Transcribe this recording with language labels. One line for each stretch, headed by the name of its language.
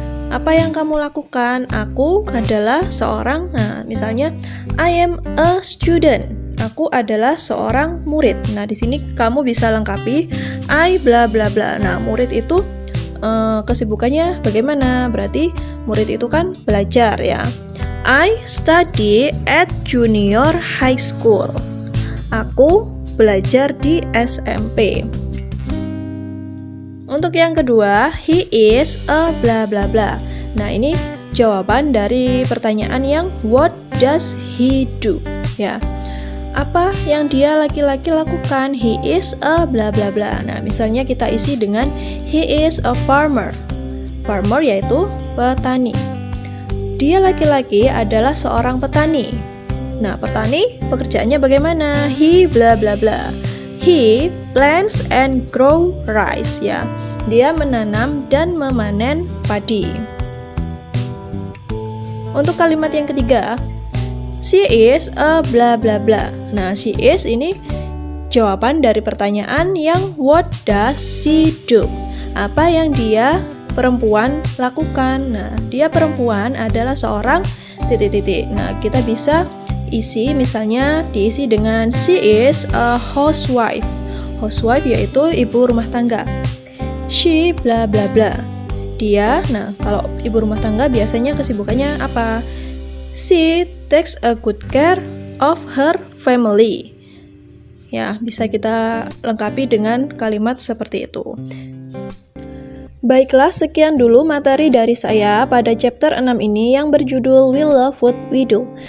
Indonesian: Apa yang kamu lakukan? Aku adalah seorang. Nah, misalnya
English: I am a student.
Indonesian: Aku adalah seorang murid. Nah, di sini kamu bisa lengkapi I bla bla bla. Nah, murid itu kesibukannya bagaimana? Berarti murid itu kan belajar ya.
English: I study at junior high school.
Indonesian: Aku belajar di SMP. Untuk yang kedua,
English: he is a
Indonesian: bla bla bla. Nah, ini jawaban dari pertanyaan yang
English: what does he do?
Indonesian: Ya. Apa yang dia laki-laki lakukan?
English: He is a
Indonesian: bla bla bla. Nah, misalnya kita isi dengan
English: he is a farmer.
Indonesian: Farmer yaitu petani. Dia laki-laki adalah seorang petani. Nah, petani pekerjaannya bagaimana?
English: He bla bla bla. He plants and grow rice ya.
Indonesian: Dia menanam dan memanen padi. Untuk kalimat yang ketiga,
English: she is a
Indonesian: bla bla bla. Nah,
English: she is
Indonesian: ini jawaban dari pertanyaan yang
English: what does she do?
Indonesian: Apa yang dia perempuan lakukan? Nah, dia perempuan adalah seorang titik-titik. Nah, kita bisa isi misalnya diisi dengan
English: she is a housewife.
Indonesian: Housewife yaitu ibu rumah tangga. She bla bla bla. Dia, nah kalau ibu rumah tangga biasanya kesibukannya apa?
English: She takes a good care of her family.
Indonesian: Ya, bisa kita lengkapi dengan kalimat seperti itu. Baiklah, sekian dulu materi dari saya pada chapter 6 ini yang berjudul We Love What We Do.